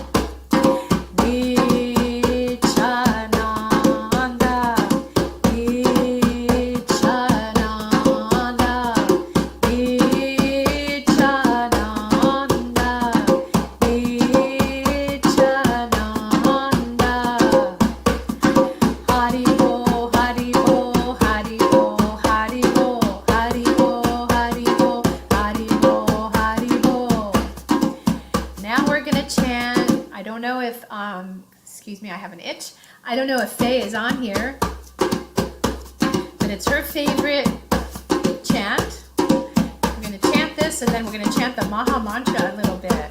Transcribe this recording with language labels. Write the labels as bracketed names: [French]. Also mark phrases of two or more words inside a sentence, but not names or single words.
[Sanskrit] Nityananda, Nityananda, Nityananda, Nityananda. Hari Bo, Hari Bo, Hari Bo, Hari Bo, Hari Bo, Hari Bo, Hari Bo, Hari Bo. [English] Now we're gonna chant. I don't know if excuse me, I have an itch. I don't know if Faye is on here, but it's her favorite chant. We're gonna chant this, and then we're gonna chant the Maha Mantra a little bit.